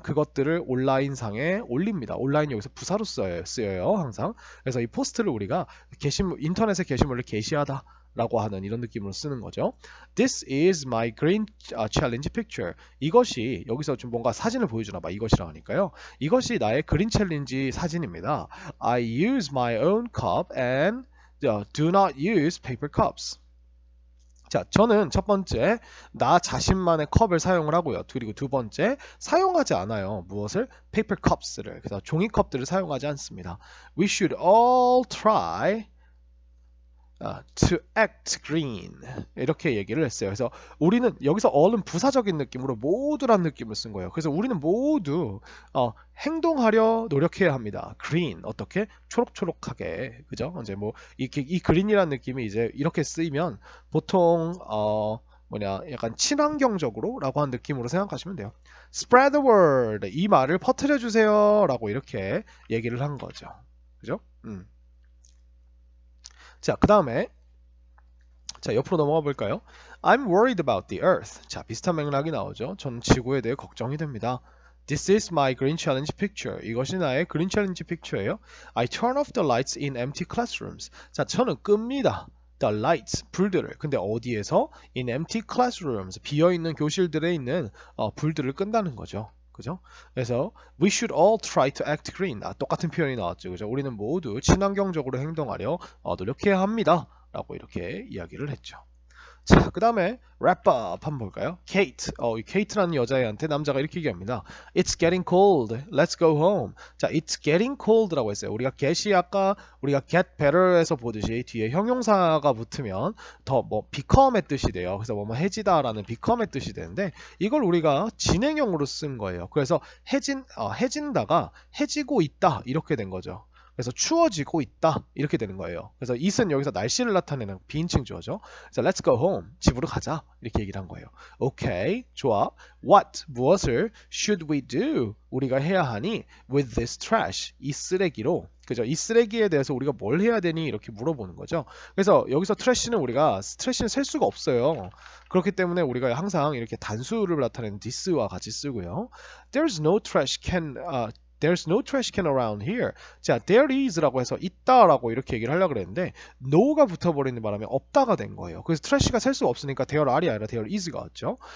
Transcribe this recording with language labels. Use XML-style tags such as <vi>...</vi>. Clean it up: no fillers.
<ko>그것들을 온라인상에 올립니다. 온라인 여기서 부사로 쓰여요. 항상. 그래서 이 포스트를 우리가 인터넷에 게시물을 게시하다. 라고 하는 이런 느낌으로 쓰는 거죠.</ko> <en>This is my green challenge picture.</en> <ko>이것이 여기서 좀 뭔가 사진을 보여주나 봐. 이것이라고 하니까요. 이것이 나의 그린 챌린지 사진입니다.</ko> <en>I use my own cup and do not use paper cups.</en> <ko>자, 저는 첫 번째 나 자신만의 컵을 사용을 하고요. 그리고 두 번째 사용하지 않아요. 무엇을? paper cups를. 그래서 종이컵들을 사용하지 않습니다.</ko> <en>We should all try to act green</en> <ko>이렇게 얘기를 했어요. 그래서 우리는 여기서 all은 부사적인 느낌으로 모두란 느낌을 쓴 거예요. 그래서 우리는 모두 행동하려 노력해야 합니다. green 어떻게? 초록초록하게 그죠? 이제 뭐 이 green이라는 느낌이 이제 이렇게 쓰이면 보통 약간 친환경적으로라고 하는 느낌으로 생각하시면 돼요.</ko> <en>Spread the word</en> <ko>이 말을 퍼뜨려 주세요라고 이렇게 얘기를 한 거죠. 그죠? 자, 그 다음에 자, 옆으로 넘어가 볼까요?</ko> <en>I'm worried about the earth.</en> <ko>자, 비슷한 맥락이 나오죠. 저는 지구에 대해 걱정이 됩니다.</ko> <en>This is my green challenge picture.</en> <ko>이것이 나의 green challenge picture예요.</ko> <en>I turn off the lights in empty classrooms.</en> <ko>자, 저는 끕니다.</ko> <en>The lights,</en> <ko>불들을.</ko> <en>근데 어디에서? In empty classrooms.</en> <ko>비어있는 교실들에 있는 불들을 끈다는 거죠. 그죠?</ko> <en>그래서 we should all try to act green.</en> <ko>똑같은 표현이 나왔죠. 그죠? 우리는 모두 친환경적으로 행동하려 노력해야 합니다. 라고 이렇게 이야기를 했죠. 자, 그 다음에 wrap up 한번 볼까요? Kate, 이 Kate라는 여자애한테 남자가 이렇게 얘기합니다.</ko> <en>It's getting cold. Let's go home.</en> <ko>자, it's getting cold라고 했어요. 우리가 get이 아까 우리가 get better에서 보듯이 뒤에 형용사가 붙으면 더 become의 뜻이 돼요. 그래서 해지다라는 become의 뜻이 되는데 이걸 우리가 진행형으로 쓴 거예요. 그래서 해진다가 해지고 있다 이렇게 된 거죠. 그래서 추워지고 있다 이렇게 되는 거예요. 그래서 it은 여기서 날씨를 나타내는 비인칭 주어죠. 그래서 let's go home 집으로 가자 이렇게 얘기를 한 거예요. 오케이 좋아.</ko> <en>What 무엇을 should we do</en> <ko>우리가 해야 하니</ko> <en>with this trash</en> <ko>이 쓰레기로 그죠? 이 쓰레기에 대해서 우리가 뭘 해야 되니 이렇게 물어보는 거죠. 그래서 여기서 트래시는 우리가 트래시는 셀 수가 없어요. 그렇기 때문에 우리가 항상 이렇게 단수를 나타내는 this와 같이 쓰고요.</ko> <en>There's no trash can There's no trash can around here.</en> <ko>자, there is라고 해서 있다라고 이렇게 얘기를 하려고 그랬는데 no가 붙어버리는 바람에 없다가 된 거예요. 그래서 트래시가 셀 수가 없으니까 there are이 아니라 there is가 왔죠.</ko>